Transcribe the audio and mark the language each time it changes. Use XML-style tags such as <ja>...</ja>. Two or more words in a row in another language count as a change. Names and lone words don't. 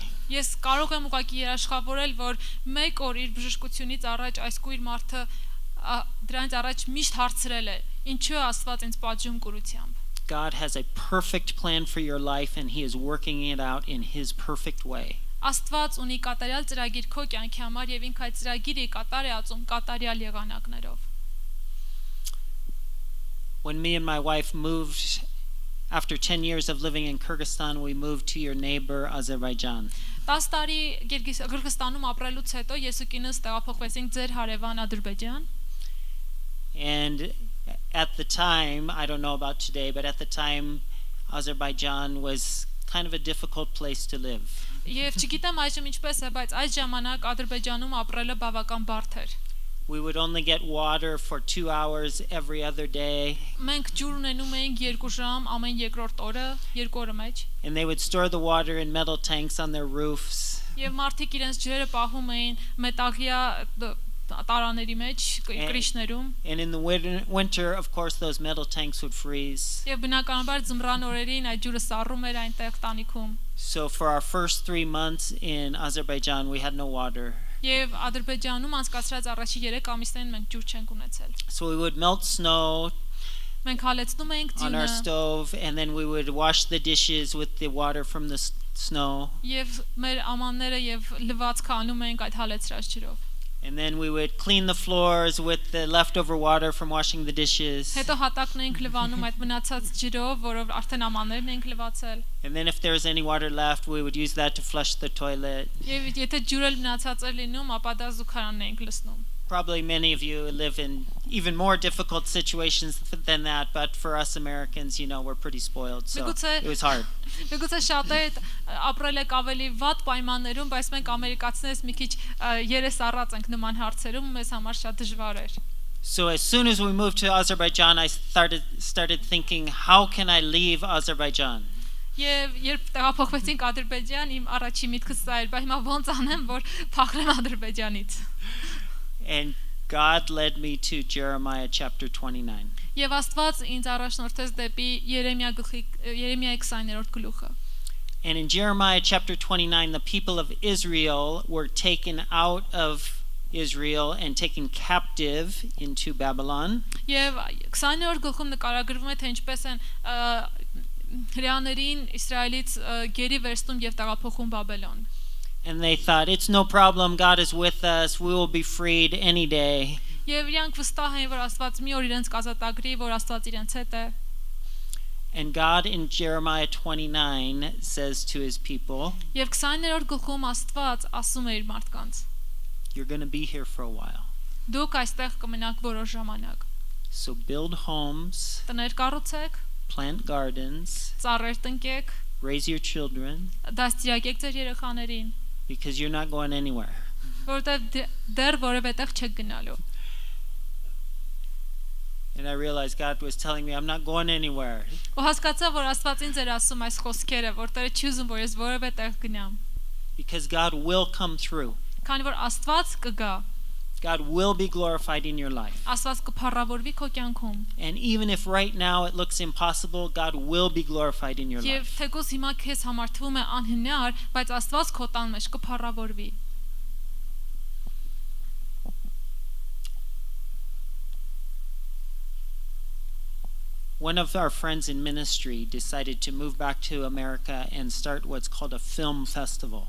<hy>Ես կարող եմ ուղղակի երաշխավորել, որ մեկ օր իր բժշկությունից առաջ այս կույր մարդը դրանից առաջ միշտ հարցրել է. Ինչու է Աստված ինձ պատժում կուրությամբ։</hy> <en>God has a perfect plan for your life and he is working it out in his perfect way.</en> <hy>Աստված ունի կատարյալ ծրագիր քո կյանքի համար եւ ինքը այդ ծրագիրը կատար է ածում կատարյալ եղանակներով։</hy> <en>When me and my wife moved, after 10 years of living in Kyrgyzstan, we moved to your neighbor, Azerbaijan.</en> <hy>10 տարի Կիրգիզստանում ապրելուց հետո ես ու կինս տեղափոխվեցինք ձեր հարևան Ադրբեջան։</hy> <en>And at the time, I don't know about today, but at the time, Azerbaijan was kind of a difficult place to live.</en> <hy>Եվ չգիտեմ այժմ ինչպես է, բայց այս ժամանակ Ադրբեջանում ապրելը բավական բարդ էր։</hy> <en>We would only get water for 2 hours every other day.</en> <hy>Մենք ջուր ունենում էինք 2 ժամ ամեն երկրորդ օրը, 2 օրը մեջ։</hy> <en>And they would store the water in metal tanks on their roofs.</en> <hy>Եվ մարդիկ իրենց ջրերը պահում էին մետաղյա տարաների մեջ, կրիշներում։</hy> <en>And in the winter, of course, those metal tanks would freeze.</en> <hy>Եվ բնականաբար ձմռան օրերին այդ ջուրը սառում էր այնտեղ տանիքում։</hy> <en>So for our first 3 months in Azerbaijan, we had no water.</en> <hy>Եվ Ադրբեջանում անցկացրած առաջի 3 ամիսներին մենք ջուր չենք ունեցել։</hy> <en>So we would melt snow</en> <hy>Մենք հալեցնում էինք</hy> <en>on our</en> <hy>ձյունը</hy> <en>stove, and then we would wash the dishes with the water from the snow.</en> <hy>եւ մեր ամանները եւ լվացքը անում էինք այդ հալեցրած ջրով։</hy> <en>And then we would clean the floors with the leftover water from washing the dishes.</en> <hy>Հետո հատակն էինք լվանում այդ մնացած ջրով, որով արդեն ամաններն էինք լվացել։</hy> <en>And then if there was any water left, we would use that to flush the toilet.</en> <hy>Եվ եթե ջուրը մնացած էր լինում, ապա դա զուգարանն էինք լցնում։</hy> <en>Probably many of you live in even more difficult situations than that, but for us Americans, we're pretty spoiled, so it was hard.</en> <hy>Միգուցե շատերը ապրել եք ավելի վատ պայմաններում, բայց մենք ամերիկացիներս մի քիչ երես առած ենք նման հարցերում, մեզ համար շատ դժվար էր։</hy> <en>So as soon as we moved to Azerbaijan, I started thinking, how can I leave Azerbaijan?</en> <hy>Եվ երբ տեղափոխվեցինք Ադրբեջան, իմ առաջի միտքը սա էր, բայց հիմա ոնց անեմ, որ փախնեմ Ադրբեջանից։</hy> <en>And God led me to Jeremiah chapter 29.</en> <hy>Եվ Աստված ինձ առաջնորդեց դեպի Երեմիայի 20-րդ գլուխը։</hy> <en>And in Jeremiah chapter 29, the people of Israel were taken out of Israel and taken captive into Babylon.</en> <hy>Եվ 20-րդ գլխում նկարագրվում է թե ինչպես են հրեաներին Իսրայելից գերի վերցնում եւ տեղափոխում Բաբելոն։</hy> <en>And they thought, it's no problem, God is with us, we will be freed any day.</en> <hy>Եվ իրանք վստահ են, որ Աստված մի օր իրենց կազատագրի, որ Աստված իրենց հետ է։</hy> <en>And God in Jeremiah 29 says to his people,</en> <hy>Եվ 20-րդ գլխում Աստված ասում է իր մարդկանց.</hy> <en>you're going to be here for a while.</en> <hy>Դուք այստեղ կմնաք որոշ ժամանակ։</hy> <en>So build homes,</en> <hy>Տներ կառուցեք,</hy> <en>plant gardens,</en> <hy>ծառեր տնկեք,</hy> <en>raise your children,</en> <hy>դաստիարակեք ձեր երեխաներին,</hy> <en>because you're not going anywhere.</en> <hy>որովհետև դեռ որևէ տեղ չեք գնալու։</hy> <en>And I realized God was telling me, I'm not going anywhere.</en> <hy>Ու հասկացա, որ Աստված ինձ էր ասում այս խոսքերը, որ Տերը չի ուզում, որ ես որևէ տեղ գնամ։</hy> <en>Because God will come through.</en> <hy>Քանի որ Աստված կգա,</hy> <en>God will be glorified in your life.</en> <hy>Աստված կփառավորվի քո կյանքում։</hy> <en>And even if right now it looks impossible, God will be glorified in your</en> <hy>Եվ</hy> <en>life.</en> <hy>թեկուզ հիմա քեզ համար թվում է անհնար, բայց Աստված քո տան մեջ կփառավորվի։</hy> <en>One of our friends in ministry decided to move back to America and start what's called a film festival.</en>